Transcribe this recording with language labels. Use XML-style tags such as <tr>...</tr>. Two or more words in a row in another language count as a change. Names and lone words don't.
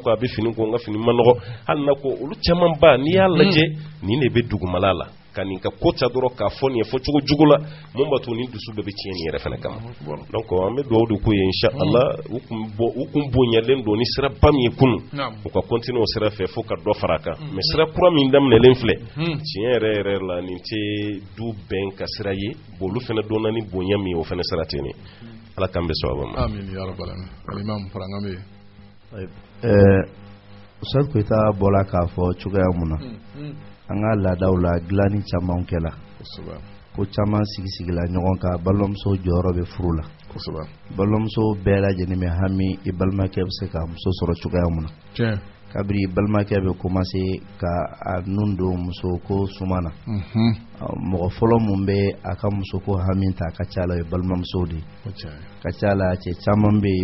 <bm>a bɛ fini ko n ka fini ma nɔgɔ hali na ko olu caman ba n'i y'a lajɛ nin de bɛ dugumala la ka nin ka ko ta dɔrɔn k'a fɔ nin ye fɔ cogo jugu la mun b'a to ni dusu bɛɛ bɛ tiɲɛ nin yɛrɛ fana kama donc an bɛ dugawu de k'u ye inshallah u kun bonyalen don ni sira ba min ye kunun u ka continuer o sira fɛ fo ka dɔ fara a kan mais sira kura min daminɛlen filɛ tiɲɛ yɛrɛ yɛrɛ la nin tɛ du bɛn ka sira ye olu fana donna ni bonya min ye o fana sira tɛ nin ala k'an bɛ sababa ma</bm> <ar>آمين يا رب العالمين</ar> <bm>alimam faranga be Ustaz Koyita bɔra k'a fɔ cogoya mun na an ka laadaw la dilanni caman kɛla ko caman sigisigila ɲɔgɔn kan balimamuso jɔyɔrɔ bɛ furu la balimamuso bɛɛ lajɛlen bɛ hami i balimakɛ bɛ se ka muso sɔrɔ cogoya mun na kabiri balimakɛ bɛ commencer ka a nun don muso ko suma na mɔgɔ fɔlɔ mun bɛ a ka muso ko hami ta ka ca la ye balimamuso de ka ca la cɛ caman bɛ i</bm>